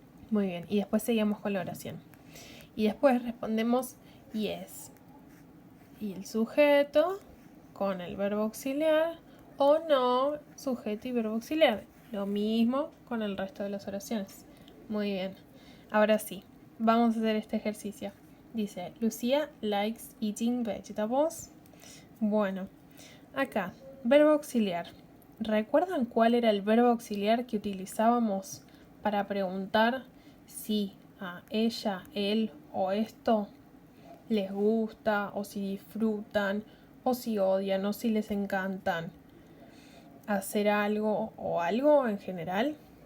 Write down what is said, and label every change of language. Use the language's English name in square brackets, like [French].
[Spanish] Muy bien, y después seguimos con la oración. Y después respondemos yes. Y el sujeto con el verbo auxiliar o no, sujeto y verbo auxiliar. Lo mismo con el resto de las oraciones. Muy bien. Ahora sí, vamos a hacer este ejercicio. Dice, [English] Lucía likes eating vegetables. [Spanish] Bueno, acá, verbo auxiliar. ¿Recuerdan cuál era el verbo auxiliar que utilizábamos para preguntar si a ella, él o esto les gusta, o si disfrutan, o si odian, o si les encantan hacer algo o algo en general?